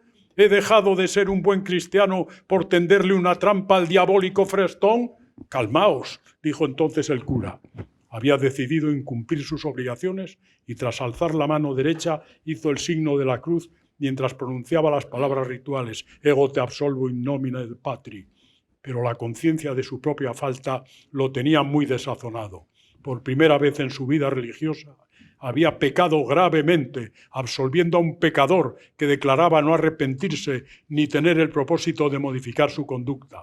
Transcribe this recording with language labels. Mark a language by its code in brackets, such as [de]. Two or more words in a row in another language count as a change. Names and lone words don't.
[es] ¿He dejado de ser un buen cristiano por tenderle una trampa al diabólico Frestón? Calmaos, dijo entonces el cura. Había decidido incumplir sus obligaciones y tras alzar la mano derecha hizo el signo de la cruz mientras pronunciaba las palabras rituales [la] «Ego te absolvo in nomine Patri». [es] Pero la conciencia de su propia falta lo tenía muy desazonado. Por primera vez en su vida religiosa había pecado gravemente, absolviendo a un pecador que declaraba no arrepentirse ni tener el propósito de modificar su conducta.